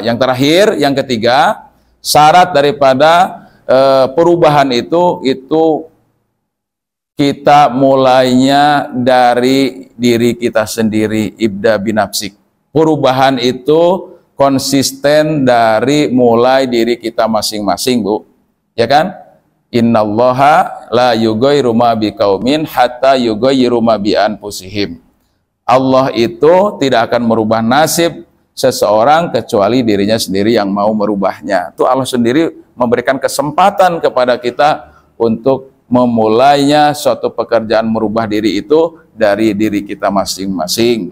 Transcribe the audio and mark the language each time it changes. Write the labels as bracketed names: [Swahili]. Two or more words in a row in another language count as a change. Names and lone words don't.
[Indonesian] Yang terakhir, yang ketiga, syarat daripada perubahan itu kita mulainya dari diri kita sendiri, [Arabic] ابدأ بنفسك. [Indonesian] Perubahan itu konsisten dari mulai diri kita masing-masing, Bu. Ya kan? [Arabic] إن الله لا يغير ما بقوم حتى يغيروا ما بأنفسهم. [Indonesian] Allah itu tidak akan merubah nasib seseorang kecuali dirinya sendiri yang mau merubahnya. Itu Allah sendiri memberikan kesempatan kepada kita untuk memulainya suatu pekerjaan merubah diri itu dari diri kita masing-masing.